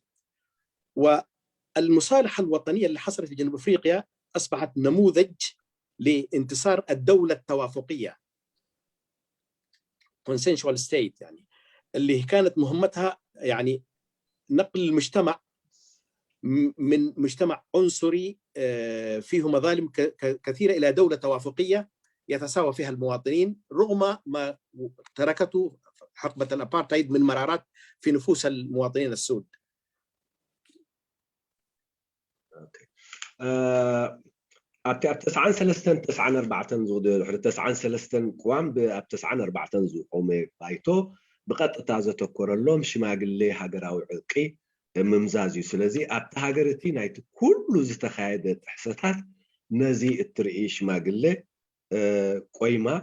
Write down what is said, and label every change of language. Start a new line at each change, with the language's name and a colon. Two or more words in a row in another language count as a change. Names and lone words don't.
Arabic: والمصالحة الوطنية اللي حصلت في جنوب أفريقيا أصبحت نموذج لانتصار الدولة التوافقية
English: consensual state،
Arabic: يعني اللي كانت مهمتها يعني نقل المجتمع من مجتمع عنصري فيه مظالم كثيرة إلى دولة توافقية يتساوى فيها المواطنين، رغم ما تركته حقبة الأبارتايد من مرارات في نفوس المواطنين السود.
Tigrinya: ኣብቲ ኣብ 93 ዝውድእ 93 ቅዋም ኣብ 94 ዝቆመ ባይቶ ብቐጥታ ዘተኮረሎም ሽማግሌ ሃገራዊ ዕርቂ ምምዛዝ እዩ። ስለዚ ኣብቲ ሃገር እቲ ናይቲ ኩሉ ዝተኻየደ ጥሕሰታት ነዚ እትርኢ ሽማግሌ ቆይማ